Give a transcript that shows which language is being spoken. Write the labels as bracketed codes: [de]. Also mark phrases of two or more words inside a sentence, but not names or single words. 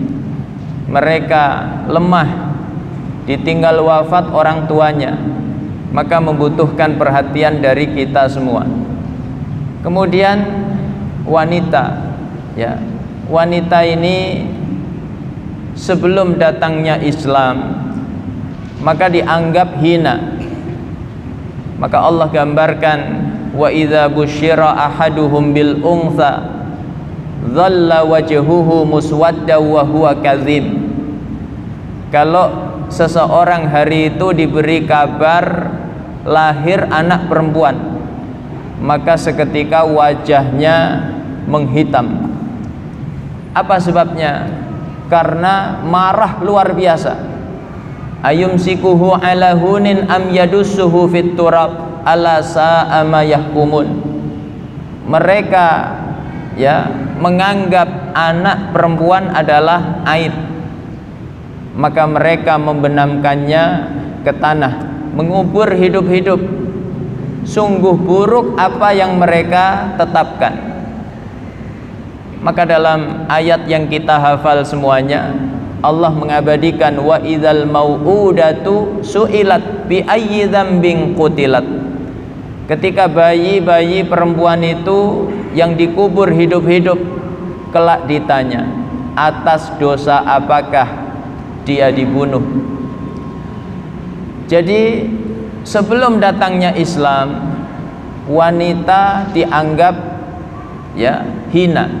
[id] Mereka lemah, ditinggal wafat orang tuanya, maka membutuhkan perhatian dari kita semua. Kemudian wanita, ya. Wanita ini sebelum datangnya Islam maka dianggap hina. Maka Allah gambarkan, [ar] وإذا بشر أحدهم بالأنثى ظل وجهه مسودا وهو كظيم. [id] Kalau seseorang hari itu diberi kabar lahir anak perempuan, maka seketika wajahnya menghitam. Apa sebabnya? Karena marah luar biasa. [ar] أيمسكه على هون أم يدسه في التراب ألا ساء ما يحكمون. [id] Mereka, ya, menganggap anak perempuan adalah aib, maka mereka membenamkannya ke tanah, mengubur hidup-hidup. Sungguh buruk apa yang mereka tetapkan. Maka dalam ayat yang kita hafal semuanya, Allah mengabadikan, [ar] وإذا الموءودة سئلت بأي ذنب قتلت. [id] Ketika bayi-bayi perempuan itu yang dikubur hidup-hidup, kelak ditanya, atas dosa apakah dia dibunuh? Jadi sebelum datangnya Islam, wanita dianggap, ya, hina.